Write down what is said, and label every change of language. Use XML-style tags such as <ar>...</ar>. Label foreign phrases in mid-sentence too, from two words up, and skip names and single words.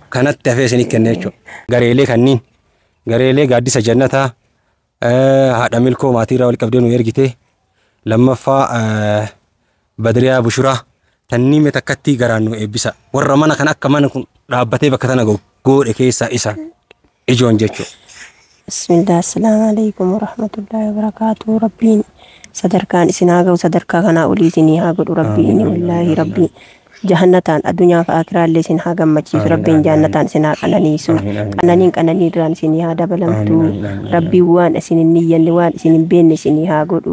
<om>Kanatti hafee isin kenne jechuudha. Gareelee kanniin gareelee gaaddisa jannataa haadha milkoo maatiirraa wal qabdee nu ergite lammaffaa Badriyaa Bushuraa tannii mee takkatti garaan nu eebbisa warra mana kan akka mana kun dhaabbatee bakka tana goodhe keessaa isa ijoon jechuudha.</om> <ar>بسم الله السلام عليكم ورحمة الله وبركاته</ar> <om>rabbiin sadarkaan isin haa ga'u sadarkaa kanaa olii isin haa godhu rabbiin wallahi rabbiin jahannataan addunyaa fi akiraallee isin haa gammachiisu rabbiin jahannataan isin haa qananiisu qananii irraan isin haa dabalamtu rabbiin waan isin hin niyyanne waan isin hin beekne isin haa godhu.</om>